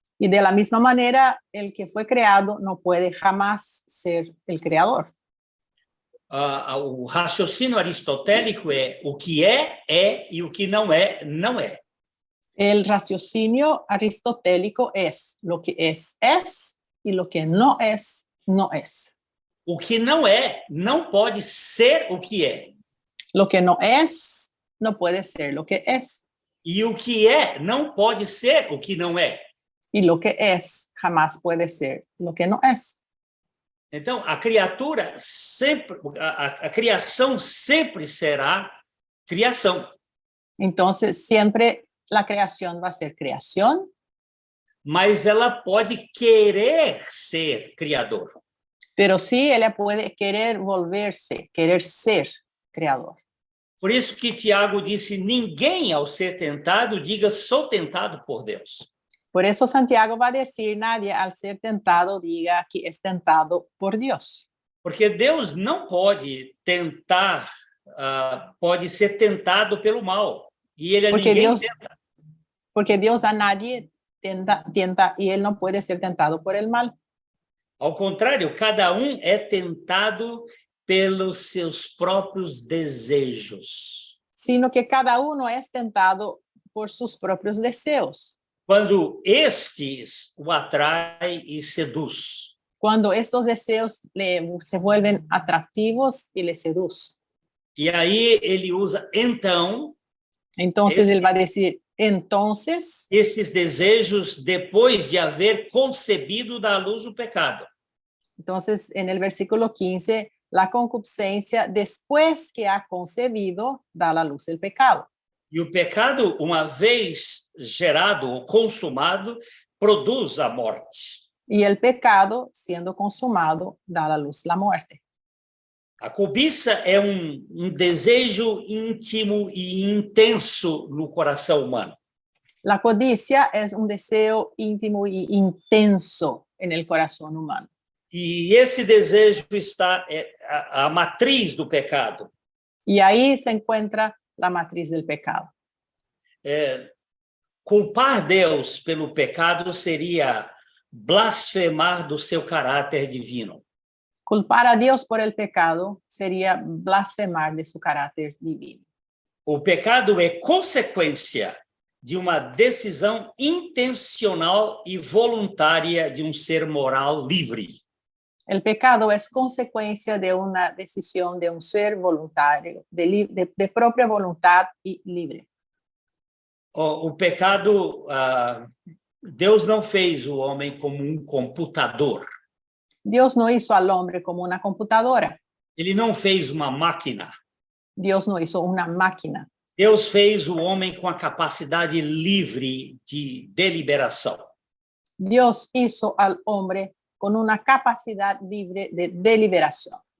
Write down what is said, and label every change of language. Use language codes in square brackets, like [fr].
[es] Y de la misma manera, el que fue creado no puede jamás ser el creador. [pt] O raciocínio aristotélico é o que é, e o que não é, não é. [es] El raciocinio aristotélico es lo que es, y lo que no es, no es. [pt] O que não é, não pode ser o que é. [es] Lo que no es, no puede ser lo que es. [pt] E o que é, não pode ser o que não é. [es] Y lo que es, jamás puede ser lo que no es. [pt] Então, a criatura sempre, a criação sempre será criação. [es] Entonces, siempre la creación va a ser creación, [pt] Mas ela pode querer ser criador. [es] pero sí ella puede querer volverse, querer ser creador. [pt] Por isso que Tiago disse, ninguém ao ser tentado diga, sou tentado por Deus. [es] Por eso Santiago va a decir, nadie al ser tentado diga que es tentado por Dios. [pt] Porque Deus não pode tentar, pode ser tentado pelo mal. E ele a Porque ninguém [es] Dios, [pt] tenta. [es] porque Dios a nadie tienta y él no puede ser tentado por el mal. [pt] Ao contrário, cada um é tentado pelos seus próprios desejos. [es] Sino que cada uno es tentado por sus propios deseos. [pt] Quando estes o atrai e seduz. [es] Cuando estos deseos se vuelven atractivos y le seducen. [pt] E aí ele usa então. [es] Entonces él va a decir, entonces. [pt] Esses desejos depois de haver concebido da luz o pecado. [es] Entonces en el versículo 15, la concupiscencia después que ha concebido da a la luz el pecado. [pt] E o pecado, uma vez gerado ou consumado, produz a morte. [es] Y el pecado, siendo consumado, da a la luz la muerte. [pt] A cobiça é desejo íntimo e intenso no coração humano. [es] La codicia es un deseo íntimo y intenso en el corazón humano. [pt] E esse desejo está a matriz do pecado. [es] Y ahí se encuentra la matriz del pecado. [pt] Culpar Deus pelo pecado seria blasfemar do seu caráter divino. [es] Culpar a Dios por el pecado sería blasfemar de su caráter divino. [pt] O pecado é consequência de uma decisão intencional e voluntária de ser moral livre. [es] El pecado es consecuencia de una decisión de un ser voluntario, de propia voluntad y libre. [pt] O pecado, Deus não fez o homem como computador. [es] Dios no hizo al hombre como una computadora. [pt] Ele não fez uma máquina. [es] Dios no hizo una máquina. [pt] Deus fez o homem com a capacidade livre de deliberação. [es] Dios hizo al hombre con una capacidad libre de deliberación.